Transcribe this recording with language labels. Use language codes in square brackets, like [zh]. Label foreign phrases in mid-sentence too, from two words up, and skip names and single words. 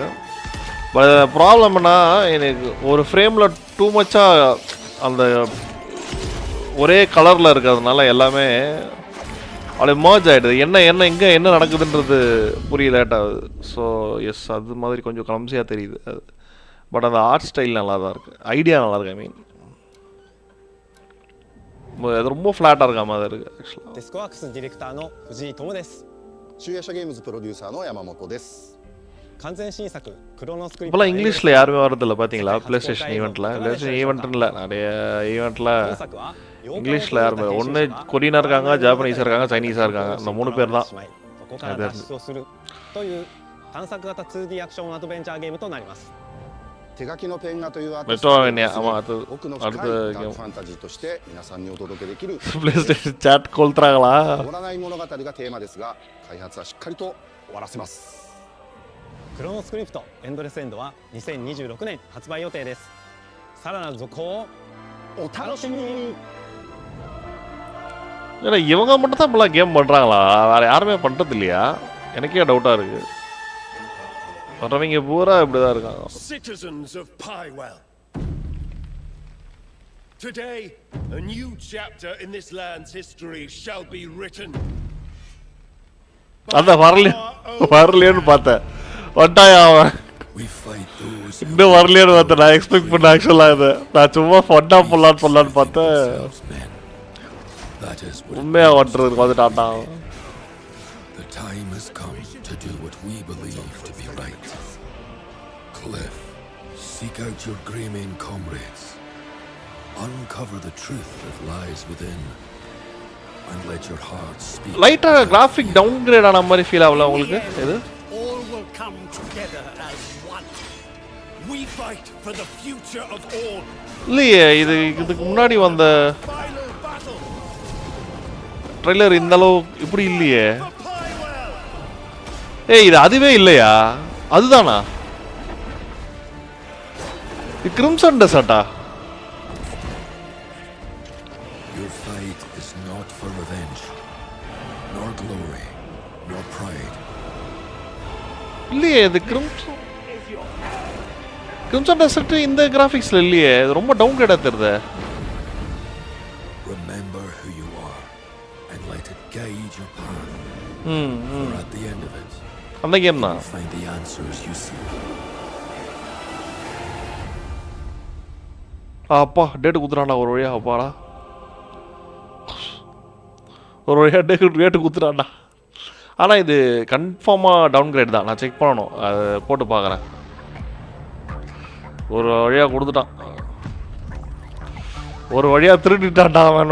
[ta] பட் ப்ராப்ளம்னா எனக்கு ஒரு ஃப்ரேமில் [en] too much [ta] அந்த ஒரே கலரில் இருக்கிறதுனால எல்லாமே அப்படியே மர்ஜ் ஆகிடுது. என்ன நடக்குதுன்றது புரிய லேட் ஆகுது. [en] so yes [ta] அது மாதிரி கொஞ்சம் கிளம்சியாக தெரியுது அது. பட் அந்த ஆர்ட் ஸ்டைல் நல்லா தான் இருக்குது, ஐடியா நல்லா இருக்கு. [en] I mean [ta] அது ரொம்ப ஃப்ளாட்டாக இருக்க மாதிரி இருக்குது ஆக்சுவலாக. [ja] デスクワークスディレクターの藤井智です。集夜社ゲームズプロデューサーの山本です。完全新作クロノスクリプト。 [ta] இப்போலாம் இங்கிலீஷில் யாருமே வரதில்லை பார்த்தீங்களா? ப்ளே ஸ்டேஷன் ஈவெண்ட்டில் இல்லை, நிறைய ஈவெண்ட்டில் இங்கிலீஷில் யாருமே, ஒன்று கொரியனாக இருக்காங்க, ஜாப்பனீஸாக இருக்காங்க, சைனீஸாக இருக்காங்க. இந்த 3 பேர் தான். [ja] ここから脱出をするという探索型 2D アクションアドベンチャーゲームとなります。手書きのペン画というアーティストメトロイドね、奥の深いダークファンタジーとして皆さんにお届けできる [ta] PlayStation chat கொல்றாங்களா [ja] 終わらない物語がテーマですが、開発はしっかりと終わらせます。クロノスクリプトエンドレスエンドは2026年発売予定です。さらなる続行をお楽しみに。 [ta] ஏன்னா இவங்க மட்டும் தான் இப்பெல்லாம் கேம் பண்ணுறாங்களா, வேறு யாருமே பண்ணுறது இல்லையா? எனக்கே டவுட்டாக இருக்குது. மற்றவங்க பூரா இப்படி தான் இருக்காங்க. [en] Citizens of Pywell. Today, a new chapter in this land's history shall be written. [ta] அதான் வரலையேன்னு பார்த்தேன். வட்டாயா அவன் இன்னும் வரலையேன்னு பார்த்தேன். நான் எக்ஸ்பெக்ட் பண்ண ஆக்சுவலாக இது நான் சும்மா ஃபண்டா போடலான்னு பார்த்தேன். உண்மையாக வந்துட்டு வந்துட்டான்டா. [en] The time has come to do what we believe to be right. Cliff, seek out your Greymane comrades. Uncover the truth that lies within. And let your heart speak. [ta] லைட்டா [en] graphic downgrade [ta] ஆன மாதிரி ஃபீல் ஆகல உங்களுக்கு? இது [en] All will come together as one. We fight for the future of all. [ta] இல்லையே, இதுக்கு முன்னாடி வந்த ட்ரெய்லர் இந்த அளவு இப்படி இல்லையே. ஏய், இது அதுவே இல்லையா? அதுதானா? இது கிரிம்சன் டெசர்ட்டா? [en] Your fight is not for revenge, nor glory, nor pride. [ta] இல்லையே, இது கிரிம்சன் டெசர்ட் இந்த கிராஃபிக்ஸ்ல இல்லையே. இது ரொம்ப டவுன்கிரேடா தெரியுது. [en] Remember who you are and let it guide your path. For at the end of it, [ta] அந்த கேம் தான். [en] Find the answers you seek. [ta] அப்பா டேட் குத்துறான்டா ஒரு வழியா. அப்பாடா ஒரு வழியா டேட்டு குத்துறான்டா. ஆனால் இது கன்ஃபார்மாக டவுன்கிரேட் தான். நான் செக் பண்ணணும், அது போட்டு பார்க்குறேன். ஒரு வழியாக கொடுத்துட்டான், ஒரு வழியாக திருடிட்டான்டா அவன்.